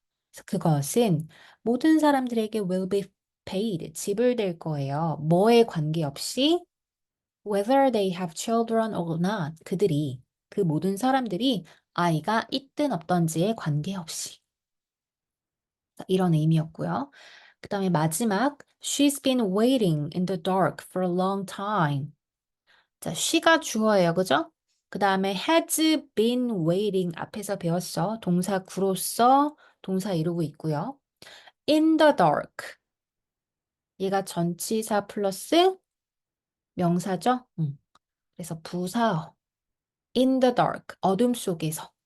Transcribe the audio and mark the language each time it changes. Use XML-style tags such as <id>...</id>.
<ko>그래서 그것은 모든 사람들에게</ko> <en>will be paid,</en> <ko>지불될 거예요. 뭐에 관계없이</ko> <en>whether they have children or not,</en> <ko>그 모든 사람들이 아이가 있든 없던지에 관계없이. 이런 의미였고요. 그 다음에 마지막,</ko> <en>she's been waiting in the dark for a long time. 자, she가</en> <ko>주어예요. 그죠? 그 다음에</ko> <en>has been waiting</en> <ko>앞에서 배웠어. 동사 구로서 동사 이루고 있고요.</ko> <en>in the dark.</en> <ko>얘가 전치사 플러스 명사죠? 그래서 부사어.</ko> <en>in the dark.</en> <ko>어둠 속에서.</ko>